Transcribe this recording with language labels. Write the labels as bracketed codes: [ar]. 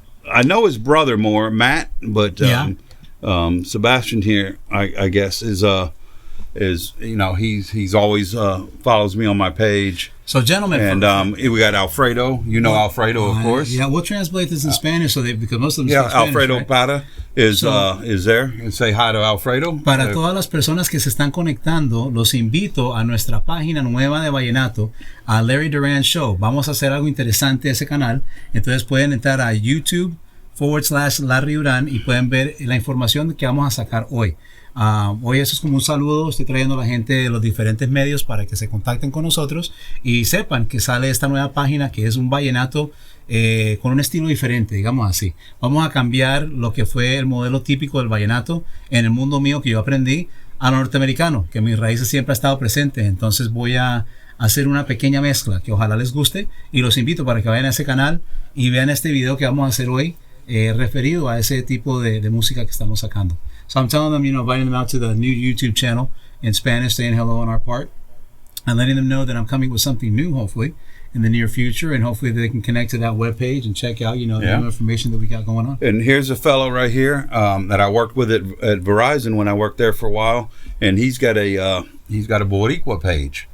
[en] I know his brother more, Matt, but Sebastian here, I guess, is he's always follows me on my page. So, gentlemen, and we got Alfredo. Alfredo, of course. Yeah, we'll translate this in Spanish because most of them speak Spanish, Alfredo, right? Para is there. And say hi to Alfredo. [es] Para todas las personas que se están conectando, los invito a nuestra página nueva de Vallenato, a Larry Duran Show. Vamos a hacer algo interesante ese canal. Entonces pueden entrar a YouTube/Larry Duran y pueden ver la información que vamos a sacar hoy. Hoy eso es como un saludo, estoy trayendo a la gente de los diferentes medios para que se contacten con nosotros y sepan que sale esta nueva página que es un vallenato con un estilo diferente, digamos así. Vamos a cambiar lo que fue el modelo típico del vallenato en el mundo mío que yo aprendí a lo norteamericano, que mis raíces siempre ha estado presente. Entonces voy a hacer una pequeña mezcla que ojalá les guste y los invito para que vayan a ese canal y vean este video que vamos a hacer hoy referido a ese tipo de música que estamos sacando. [en] So I'm telling them, inviting them out to the new YouTube channel in Spanish, saying hello on our part, and letting them know that I'm coming with something new, hopefully, in the near future, and hopefully they can connect to that webpage and check out, the new information that we got going on. And here's a fellow right here that I worked with at Verizon when I worked there for a while, and he's got a Boricua page.